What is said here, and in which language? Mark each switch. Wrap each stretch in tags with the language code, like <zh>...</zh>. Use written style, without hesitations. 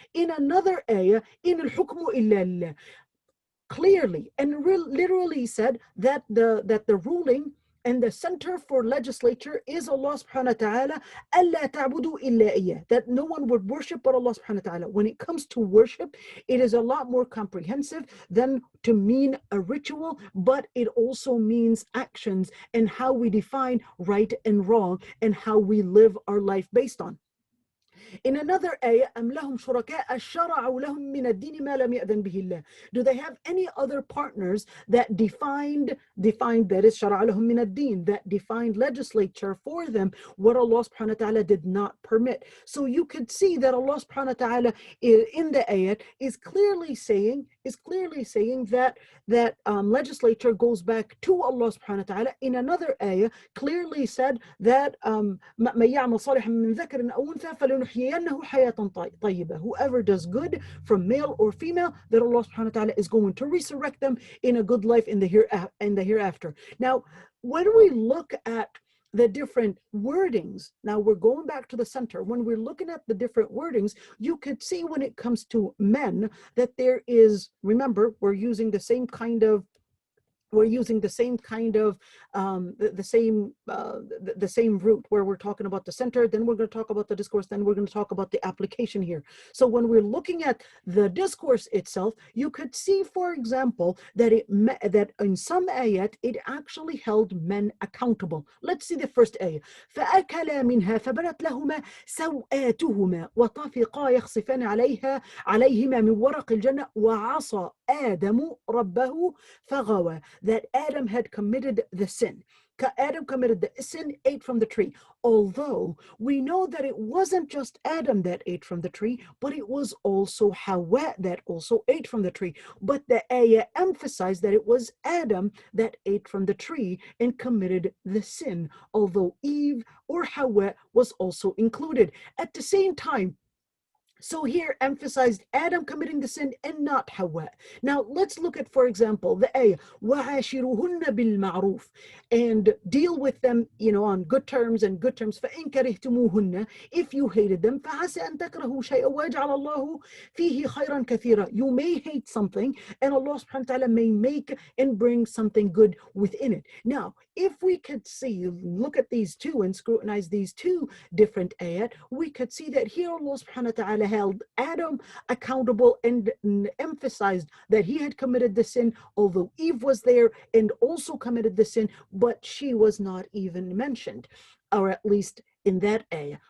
<en>In another ayah,</en> <ar>in al-hukmu illa lillah,</ar> <en>clearly and literally said that the ruling and the center for legislature is Allah subhanahu wa ta'ala,</en> <ar>أَلَّا تَعْبُدُوا إِلَّا إِيَّهُ,</ar> <en>that no one would worship but Allah subhanahu wa ta'ala. When it comes to worship, it is a lot more comprehensive than to mean a ritual, but it also means actions and how we define right and wrong and how we live our life based on. In another ayah,</en> <ar>أَمْ لَهُمْ شُرَكَاءَ شَرَعُوا لَهُم مِّنَ الدِّينِ مَا لَمْ يَأْذَنْ بِهِ اللَّهُ.</ar> <en>Do they have any other partners that defined, that is</en> <ar>شَرَعَ لَهُم مِّنَ الدِّينِ,</ar> <en>that defined legislature for them what Allah subhanahu wa ta'ala did not permit? So you could see that Allah subhanahu wa ta'ala in the ayat is clearly saying that legislature goes back to Allah subhanahu wa ta'ala. In another ayah, clearly said that</en> <ar>مَن يَعْمَلْ صَالِحًا مِّن ذَكَرٍ أَوْ أُنثَىٰ فَلَنُحْيِيَنَّهُ حَيَاةً طَيِّبَةً.</ar> <en>Whoever does good from male or female, that Allah subhanahu wa ta'ala is going to resurrect them in a good life in the hereafter. Now, when we look at the different wordings, now we're going back to the center. When we're looking at the different wordings, you could see when it comes to men that there is, remember, we're using the same kind of the same route, where we're talking about the center, then we're going to talk about the discourse, then we're going to talk about the application here. So when we're looking at the discourse itself, you could see, for example, that that in some ayat it actually held men accountable. Let's see the first ayat.</en> <ar>فأكلا منها فبدت لهما سوآتهما وطفقا يخصفان عليهما من ورق الجنة وعصى آدم ربه فغوى.</ar> <en>That Adam had committed the sin. Adam committed the sin, ate from the tree. Although we know that it wasn't just Adam that ate from the tree, but it was also Hawa that also ate from the tree. But the ayah emphasized that it was Adam that ate from the tree and committed the sin, although Eve or Hawa was also included. At the same time, so here emphasized Adam committing the sin and not Hawa. Now let's look at, for example, the ayah,</en> <ar>وَعَاشِرُهُنَّ بِالْمَعْرُوفِ,</ar> <en>and deal with them, on good terms and good terms.</en> <ar>فَإِنْ كَرِهْتُمُوهُنَّ,</ar> <en>if you hated them,</en> <ar>فَعَسَىٰ أَن تَكْرَهُوا شَيْئًا وَيَجْعَلَ اللَّهُ فِيهِ خَيْرًا كَثِيرًا.</ar> <en>You may hate something and Allah subhanahu wa ta'ala may make and bring something good within it. Now, if we could look at these two and scrutinize these two different ayat, we could see that here Allah subhanahu wa ta'ala held Adam accountable and emphasized that he had committed the sin, although Eve was there and also committed the sin, but she was not even mentioned, or at least in that ayah.</en>